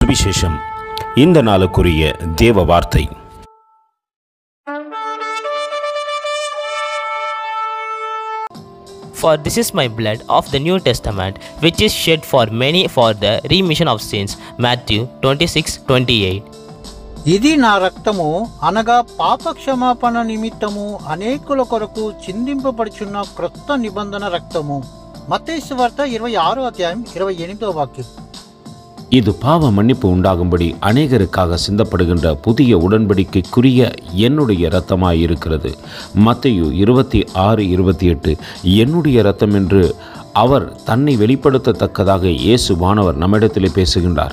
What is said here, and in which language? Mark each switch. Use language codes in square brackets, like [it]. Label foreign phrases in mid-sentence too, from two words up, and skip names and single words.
[ta] சுவிசேஷம். இந்த நாளுக்குரிய தேவ வார்த்தை. [en] For this is my blood of the New Testament, which is shed for many for the remission of sins. Matthew 26:28. [te] ఇది నా రక్తము అనగా పాప క్షమాపణ నిమిత్తము అనేకుల కొరకు చిందింపబడుచున్న క్రొత్త నిబంధన రక్తము. మత్తయి సువార్త 26:28. [ta] இது பாவ மன்னிப்பு உண்டாகும்படி அநேகருக்காக சிந்தப்படுகின்ற புதிய உடன்படிக்கைக்குரிய என்னுடைய இரத்தமாய் இருக்கிறது. மத்தேயு 26:28. என்னுடைய இரத்தம் என்று அவர் தன்னை வெளிப்படுத்தத்தக்கதாக இயேசுவானவர் நம்மிடத்திலே பேசுகின்றார்.